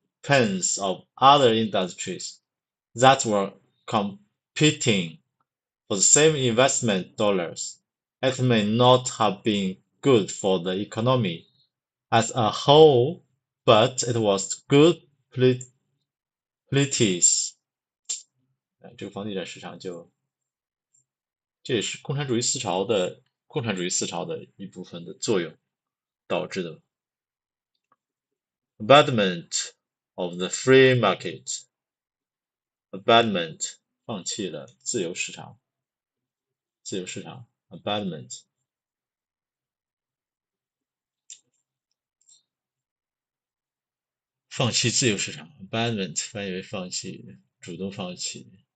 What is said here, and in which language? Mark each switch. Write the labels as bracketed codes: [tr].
[en] expense of other industries that were competing for the same investment dollars. It may not have been good for the economy as a whole, but it was good politics. [zh] 这个房地产市场这也是共产主义思潮的一部分的作用导致的。 [en] Abandonment of the free market. [zh] Abandonment 放弃了自由市场。 Abandonment 放弃自由市场 Abandonment 翻译为放弃，主动放弃。